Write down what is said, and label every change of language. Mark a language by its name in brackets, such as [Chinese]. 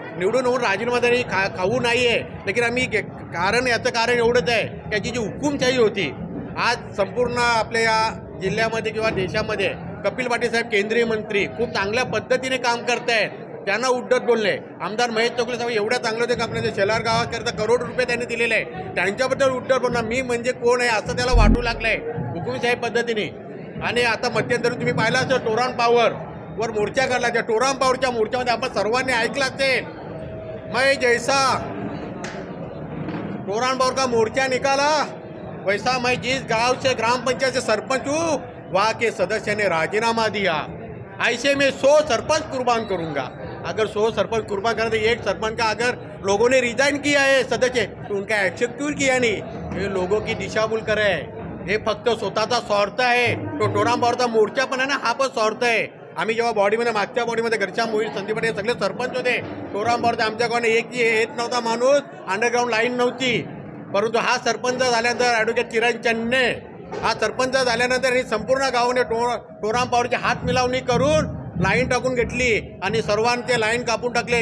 [Marathi] निवडून होऊन राजीनामा तरी खाऊ नाही आहे, लेकिन आम्ही याचं कारण एवढंच आहे की याची जी हुकुमशाही होती, आज संपूर्ण आपल्या या जिल्ह्यामध्ये किंवा देशामध्ये कपिल पाटील साहेब केंद्रीय मंत्री खूप चांगल्या पद्धतीने काम करत आहेत. त्यांना उद्धट बोलले. आमदार महेश चौगले साहेब एवढ्या चांगलं होते का आपल्या शेलार गावाकरता करोड रुपये त्यांनी दिलेले आहे, त्यांच्याबद्दल उद्धट बोलणार, मी म्हणजे कोण आहे असं त्याला वाटू लागलं आहे हुकुमशाही पद्धतीने. आणि आता मध्यंतरी तुम्ही पाहिलं असेल टोरान पॉवरवर मोर्चा काढला. त्या टोरान पॉवरच्या मोर्चामध्ये आपण सर्वांनी ऐकलं असेल, [Hindi] मैं जैसा टोरान पॉवर का मोर्चा निकाला वैसा मैं जिस गांव से ग्राम पंचायत से सरपंच हूँ वहाँ के सदस्य ने राजीनामा दिया, ऐसे में 100 सरपंच कुर्बान करूँगा. अगर 100 सरपंच कुर्बान करें तो एक सरपंच का अगर लोगों ने रिजाइन किया है सदस्य, तो उनका एक्सेप्ट क्यों किया नहीं. ये लोगों की दिशाभूल करे, [Marathi] हे फक्त स्वतःचा स्वार्थ आहे. तो टोरान पॉवरचा मोर्चा पण आहे ना, हा पण स्वार्थ आहे. आम्ही जेव्हा बॉडीमध्ये मागच्या बॉडीमध्ये घरच्या मोहित संदीप हे सगळे सरपंच होते. टोरान पॉवरचे आमच्याकडे एक येत नव्हता माणूस, अंडरग्राऊंड लाईन नव्हती. परंतु हा सरपंच झाल्यानंतर ॲडव्होकेट किरण चन्ने हा सरपंच झाल्यानंतर ही संपूर्ण गावाने टोरान पॉवरची हात मिलावणी करून लाईन टाकून घेतली आणि सर्वांचे लाईन कापून टाकले.